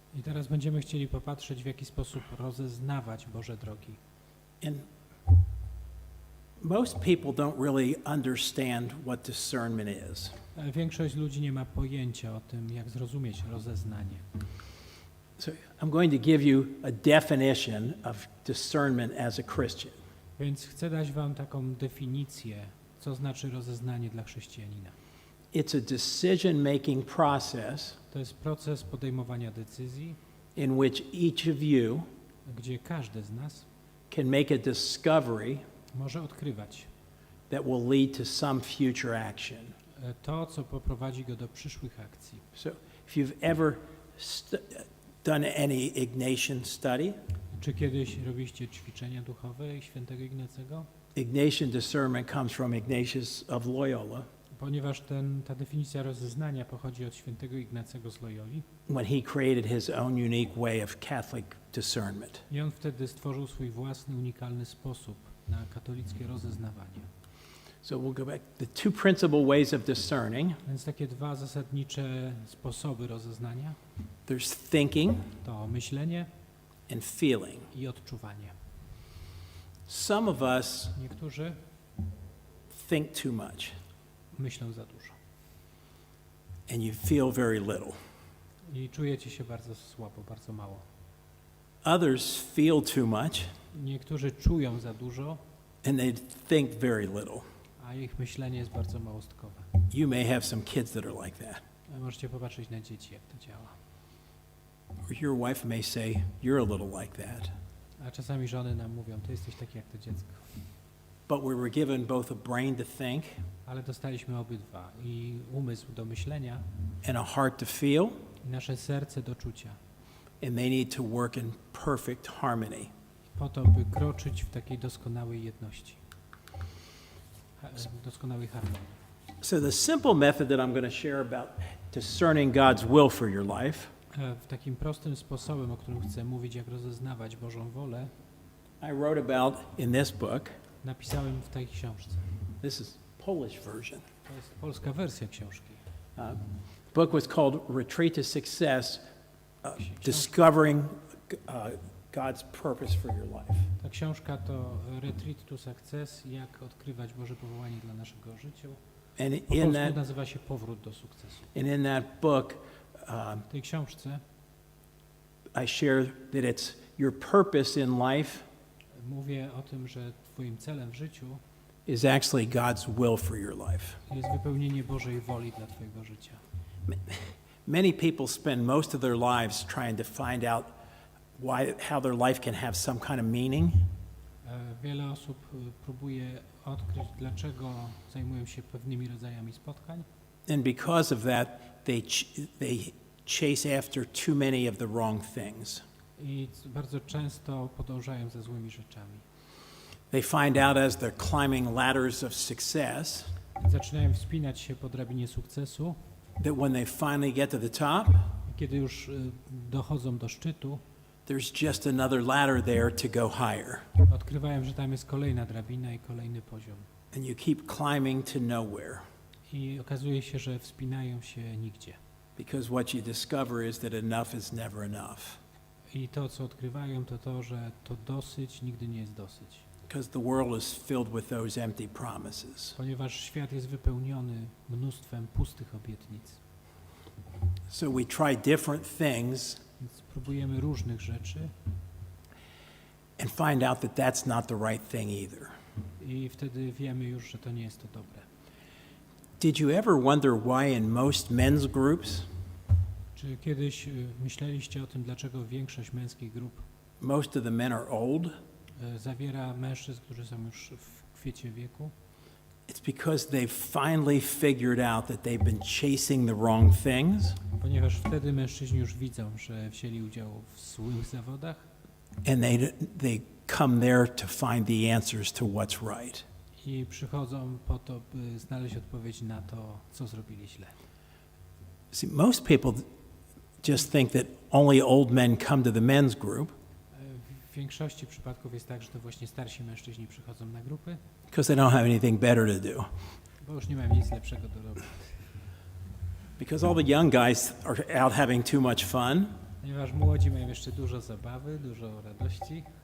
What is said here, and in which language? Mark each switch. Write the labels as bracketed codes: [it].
[pl] I teraz będziemy chcieli popatrzeć, w jaki sposób rozeznawać Boże drogi. [en] And Most people don't really understand what discernment is. [pl] Większość ludzi nie ma pojęcia o tym, jak zrozumieć rozeznanie. [en] So I'm going to give you a definition of discernment as a Christian. [pl] Więc chcę dać wam taką definicję, co znaczy rozeznanie dla chrześcijanina. [en] It's a decision-making process [pl] To jest proces podejmowania decyzji, [en] in which each of you [pl] gdzie każdy z nas [en] can make a discovery [pl] może odkrywać [en] that will lead to some future action. [pl] to, co poprowadzi go do przyszłych akcji. [en] So if you've ever done any Ignatian study, [pl] Czy kiedyś robiliście ćwiczenia duchowe świętego Ignacego? [en] Ignatian discernment comes from Ignatius of Loyola [pl] Ponieważ ta definicja rozeznania pochodzi od świętego Ignacego z Loyoli [en] when he created his own unique way of Catholic discernment. [pl] i on wtedy stworzył swój własny, unikalny sposób na katolickie rozeznawanie. [en] So we'll go back. The two principal ways of discerning, [pl] Więc takie dwa zasadnicze sposoby rozeznania [en] there's thinking [pl] to myślenie [en] and feeling. [pl] i odczuwanie. [en] Some of us [pl] Niektórzy [en] think too much [pl] myślą za dużo [en] and you feel very little. [pl] i czujecie się bardzo słabo, bardzo mało. [en] Others feel too much [pl] Niektórzy czują za dużo, [en] and they think very little. [pl] a ich myślenie jest bardzo małostkowe. [en] You may have some kids that are like that. [pl] Możecie popatrzeć na dzieci, jak to działa. [en] Or your wife may say, you're a little like that. [pl] A czasami żony nam mówią, ty jesteś taki jak to dziecko. [en] But we were given both a brain to think [pl] Ale dostaliśmy obydwa, i umysł do myślenia, [en] and a heart to feel, [pl] i nasze serce do czucia, [en] and they need to work in perfect harmony. [pl] po to, by kroczyć w takiej doskonałej jedności, doskonałej harmonii. [en] So the simple method that I'm going to share about discerning God's will for your life [pl] W takim prostym sposobem, o którym chcę mówić, jak rozeznawać Bożą wolę, [en] I wrote about in this book. [pl] napisałem w tej książce. [en] This is Polish version. [pl] To jest polska wersja książki. [en] The book was called Retreat to Success, Discovering God's Purpose for Your Life. [pl] Ta książka to Retreat to Success, jak odkrywać Boże powołanie dla naszego życia. [en] And [pl] Po [en] in [pl] polsku [en] that, [pl] nazywa się Powrót do sukcesu. [en] book, [pl] W tej książce [en] I share that it's your purpose in life [pl] mówię o tym, że twoim celem w życiu [en] is actually God's will for your life. [pl] jest wypełnienie Bożej woli dla twojego życia. [en] Many people spend most of their lives trying to find out how their life can have some kind of meaning. [pl] Wiele osób próbuje odkryć, dlaczego zajmują się pewnymi rodzajami spotkań, [en] And because of that, they chase after too many of the wrong things. [pl] i bardzo często podążają za złymi rzeczami. [en] They find out as they're climbing ladders of success [pl] Zaczynają wspinać się po drabinie sukcesu, [en] that when they finally get to the top, [pl] i kiedy już dochodzą do szczytu, [en] there's just another ladder there to go higher. [pl] odkrywają, że tam jest kolejna drabina i kolejny poziom. [en] And you keep climbing to nowhere [pl] I okazuje się, że wspinają się nigdzie. [en] because what you discover is that enough is never enough. [pl] I to, co odkrywają, to to, że to dosyć nigdy nie jest dosyć. [en] Because the world is filled with those empty promises. [pl] Ponieważ świat jest wypełniony mnóstwem pustych obietnic. [en] So we try different things [pl] Więc próbujemy różnych rzeczy [en] and find out that that's not the right thing either. [pl] i wtedy wiemy już, że to nie jest to dobre. [en] Did you ever wonder why in most men's groups, [pl] Czy kiedyś myśleliście o tym, dlaczego większość męskich grup [en] most of the men are old? [pl] zawiera mężczyzn, którzy są już w kwiecie wieku? [en] It's because they've finally figured out that they've been chasing the wrong things [pl] Ponieważ wtedy mężczyźni już widzą, że wzięli udział w złych zawodach [en] and they come there to find the answers to what's right. [pl] i przychodzą po to, by znaleźć odpowiedź na to, co zrobili źle. [en] See, most people just think that only old men come to the men's group [pl] W większości przypadków jest tak, że to właśnie starsi mężczyźni przychodzą na grupy, [en] because they don't have anything better to do. [pl] bo już nie mają nic lepszego do robić. [en] Because all the young guys are out having too much fun [pl] Ponieważ młodzi mają jeszcze dużo zabawy, dużo radości